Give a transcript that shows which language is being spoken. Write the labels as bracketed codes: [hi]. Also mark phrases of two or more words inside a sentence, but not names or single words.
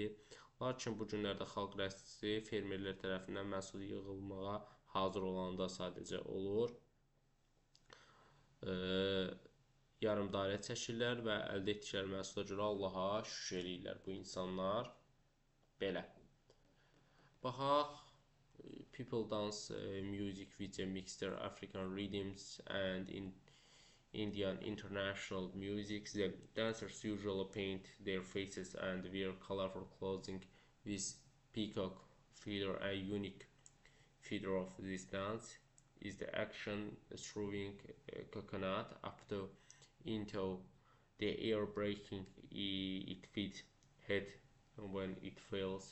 [az] Lakin bu günlərdə xalq rəqsi fermerlər tərəfindən məhsul yığılmağa hazır olanda sadəcə olur. Yarımdairə çəkirlər və əldə etdikləri məhsula görə Allaha şükür eləyirlər bu insanlar. Belə. Baxaq. [en] People dance music with a mixture of African rhythms and Indian international music. The dancers usually paint their faces and wear colorful clothing with peacock feather. A unique feature of this dance is the action throwing a coconut up into the air, breaking it with head when it fails.